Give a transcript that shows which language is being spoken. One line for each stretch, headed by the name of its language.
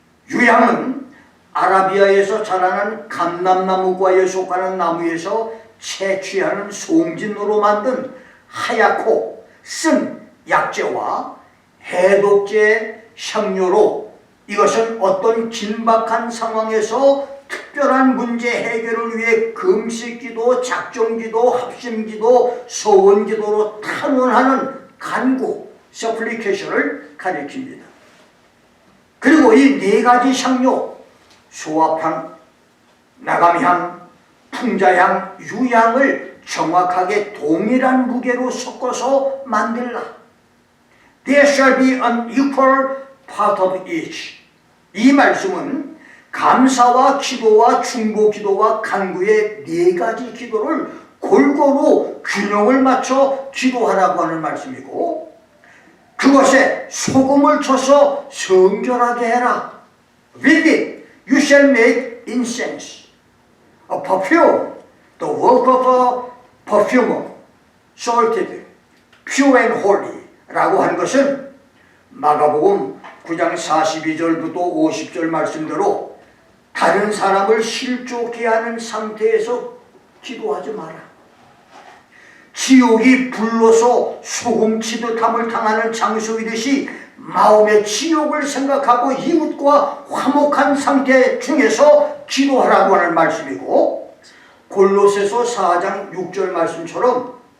Korean: 유향은 아라비아에서 자라는 감람나무과에 속하는 나무에서 채취하는 송진으로 만든 하얗고 쓴 약재와 해독제 향료로, 이것은 어떤 긴박한 상황에서 특별한 문제 해결을 위해 금식기도, 작정기도, 합심기도, 소원기도로 탄원하는 간구, 서플리케이션을 가리킵니다. 그리고 이 네 가지 향료, 소합향, 나감향, 풍자향, 유향을 정확하게 동일한 무게로 섞어서 만들라.
English: There shall be an equal part of each.
Korean: 이 말씀은 감사와 기도와 중보 기도와 간구의 네 가지 기도를 골고루 균형을 맞춰 기도하라고 하는 말씀이고, 그것에 소금을 쳐서 성결하게 해라.
English: With it you shall make incense, a perfume, the work of a perfumer, salted, pure and holy
Korean: 라고 한 것은 마가복음 9장 42절부터 50절 말씀대로 다른 사람을 실족해 하는 상태에서 기도하지 마라. 지옥이 불로서 소금치듯 함을 당하는 장소이듯이 마음의 지옥을 생각하고 이웃과 화목한 상태 중에서 기도하라고 하는 말씀이고, 골로새서 4장 6절 말씀처럼